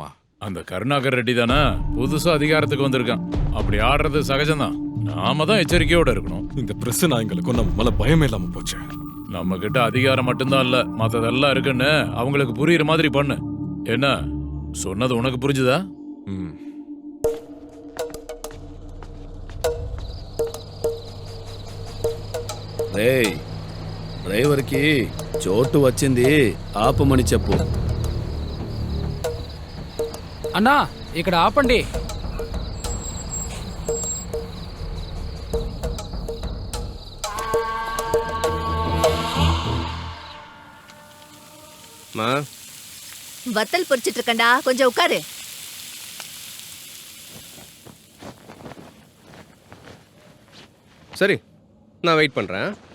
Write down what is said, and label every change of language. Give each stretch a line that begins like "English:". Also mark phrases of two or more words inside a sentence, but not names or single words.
Tamil: அந்த கருணாகர் ரெட்டி தானே புதுசா அதிகாரத்துக்கு வந்திருக்கான். அப்படி ஆடுறது சகஜம்தான். நாம தான் எச்சரிக்கையோட இருக்கணும். இந்த பிரஸ் நாய்களுக்கு நம்ம மேல பயமே இல்லாம போச்சு. நம்ம கிட்ட அதிகாரம் மட்டும்தான் இல்ல, மத்ததெல்லாம் இருக்குன்னு அவங்களுக்கு புரியுற மாதிரி பண்ணு. என்ன சொன்னது உனக்கு புரிஞ்சுதா?
Telugu: రేయ్, డ్రైవర్కి చోటు వచ్చింది, ఆపమని చెప్పు. అన్నా, ఇక్కడ ఆపండి.
Tamil: வத்தல் பொரிச்சிட்டு இருக்கண்டா, கொஞ்சம் உட்காரு. சரி, நான் வெயிட் பண்றேன்.